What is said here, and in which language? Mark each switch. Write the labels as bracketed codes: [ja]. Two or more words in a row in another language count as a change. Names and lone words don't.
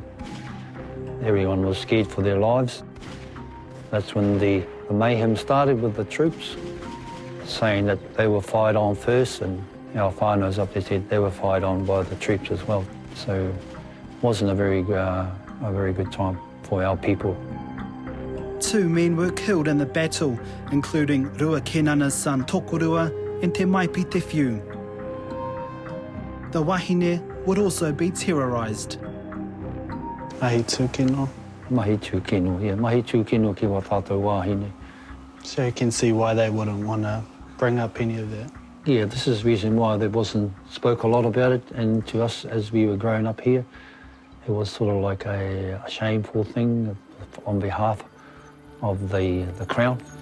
[en] Everyone was scared for their lives. That's when the mayhem started with the troops, saying that they were fired on first, and our whānau's up there said they were fired on by the troops as well. So it wasn't a very good time for our people. 2 men were killed in the battle, including Rua Kēnana's son Tokorua and Te Maipi Te Whiu. The wahine would also be terrorised. [mi] Mahi tūkino. Mahi tūkino, yeah. Mahi tūkino ki wa tātou wahine. [en] So you can see why they wouldn't want to bring up any of that. Yeah, this is the reason why there wasn't spoke a lot about it, and to us as we were growing up here, it was sort of like a shameful thing on behalf of the Crown.